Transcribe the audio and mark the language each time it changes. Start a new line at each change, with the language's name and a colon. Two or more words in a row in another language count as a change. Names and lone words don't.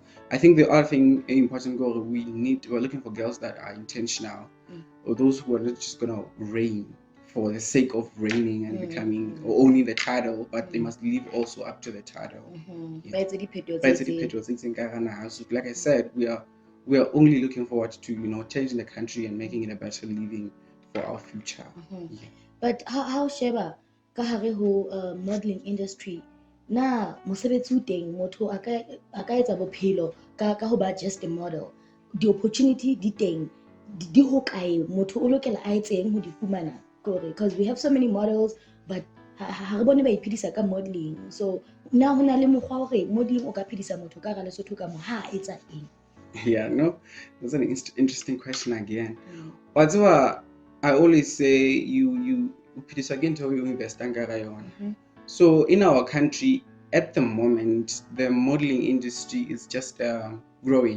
English: I think the other thing important, we're looking for girls that are intentional, or those who are not just gonna reign for the sake of reigning and becoming or owning the title, but they must live also up to the title. So like I said, we are only looking forward to, you know, changing the country and making it a better living for our future. But how
Southern Sotho: sheba ka hare ho
English: modeling industry
Southern Sotho: na mosebetsi o teng, motho a ka etsa bophelo ka ho ba
English: just a model, the opportunity
Southern Sotho: di teng, di ho kae motho o lokela a etseng ho di fumana,
English: because we have so many models, but
Southern Sotho: ha re bone ba iphedisa ka modeling. So na ho na le mokgwa hore modeling o ka phedisa motho ka gara Lesotho ka mo ha etsa eng?
English: Yeah, no, that's an interesting question again. But I always say you again to you invest in. So in our country at the moment, the modeling industry is just growing.